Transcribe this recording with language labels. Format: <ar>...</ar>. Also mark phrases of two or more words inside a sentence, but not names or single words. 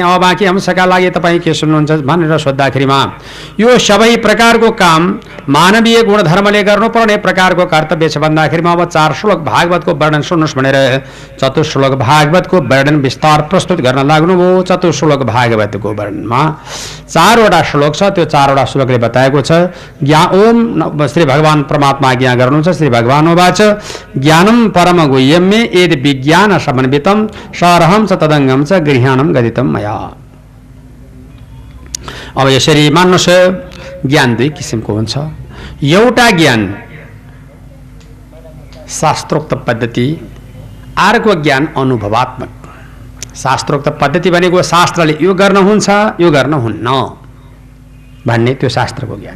<ne>अब बाँकी अंशका लागि तपाईँ के सुन्नुहुन्छ भनेर सोद्धाखेरिमा यो सबै प्रकारको काम मानवीय गुणधर्मले गर्नुपर्ने प्रकारको कर्तव्य छ भन्दाखेरिमा अब 4 श्लोक भागवतको वर्णन सुन्नुहोस् भनेर चतुश्लोक भागवतको वर्णन विस्तार प्रस्तुत गर्न लाग्नुभयो। चतुश्लोक भागवतको वर्णनमा 4 वटा श्लोक छ। त्यो 4 वटा श्लोकले बताएको छ ओम श्री भगवान परमात्मा आज्ञा गर्नुहुन्छ।</ne> <sa>श्री भगवान उवाच ज्ञानम परम गुह्यम्ये यद् विज्ञान समन्वितम सरहं च तदङ्गम च गृह्याणम गदितम मया।</sa> <ne>अब यसरी मान्नुहोस्, ज्ञान 2 किसिमको हुन्छ। एउटा ज्ञान शास्त्रोक्त पद्धति, अर्को ज्ञान अनुभवात्मक। शास्त्रोक्त पद्धति भनेको शास्त्रले यो गर्न हुन्छ यो गर्न हुन्न भन्ने त्यो शास्त्रको ज्ञान।</ne>